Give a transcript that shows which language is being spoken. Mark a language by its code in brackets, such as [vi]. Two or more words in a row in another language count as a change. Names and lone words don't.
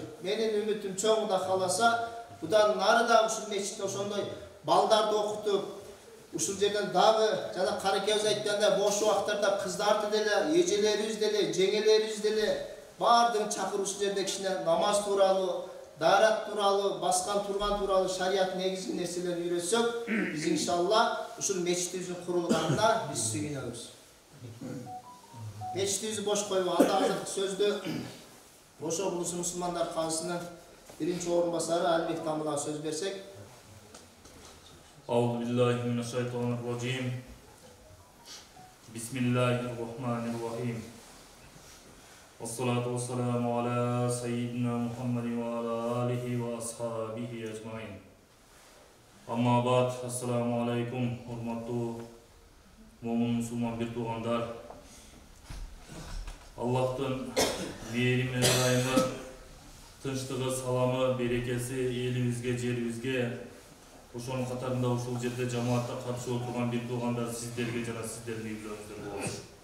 [ky] Менин үмүтүм чоң да каласа, будан нары да ушул мечитте ошондой балдарды окутуп, ушул жерден дагы жана каракебиз айткандай бош убактарда кыздарды деле, эжелерибиз деле, жеңелерибиз деле бардыгын чакырып ушул жерде кичине намаз тууралуу, даарат тууралуу, баскан турган тууралуу шарият негизги нерселерди үйрөтсөк, биз иншалла ушул мечитибиздин курулганына биз сүйүнөбүз. Мечитибизди бош койбой, анда азыркы сөздү Ош облусу мусулмандар калысынын биринчи орун басары Алибек Тамылага сөз берсек. [ar] أعوذ بالله من الشيطان الرجيم. بسم الله الرحمن الرحيم. والصلاة والسلام على سيدنا محمد وعلى آله وأصحابه أجمعين. أما بعد، السلام عليكم, [ky] урматтуу момун мусулман бир туугандар. Аллахтын мээрими, ырайымы, тынчтыгы, саламы, берекеси элибизге, жерибизге, ошонун катарында ушул жерде жамаатта катышып отурган бир туугандар сиздерге жана сиздердин үйлөрүңүздөр болсун.